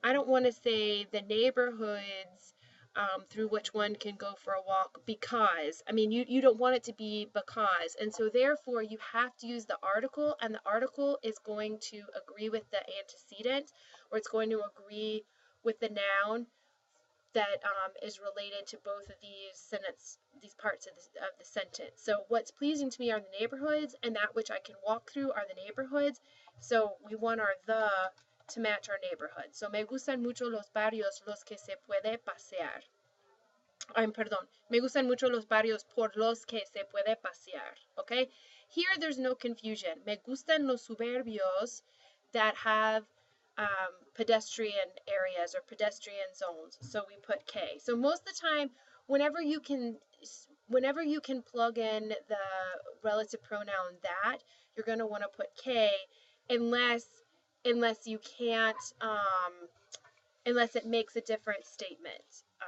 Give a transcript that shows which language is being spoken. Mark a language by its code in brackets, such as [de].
[en] I don't want to say the neighborhoods through which one can go for a walk because, I mean, you don't want it to be because, and so therefore you have to use the article, and the article is going to agree with the antecedent, or it's going to agree with the noun that is related to both of these parts of the sentence. So what's pleasing to me are the neighborhoods, and that which I can walk through are the neighborhoods, so we want our the to match our neighborhood. [es] So me gustan mucho los barrios los que se puede pasear. Perdón, me gustan mucho los barrios por los que se puede pasear, okay? [en] Here there's no confusion. [es] Me gustan los suburbios [en] that have pedestrian areas or pedestrian zones, so we put que. So most of the time, whenever you can plug in the relative pronoun that, you're going to want to put que, unless you can't, unless it makes a different statement.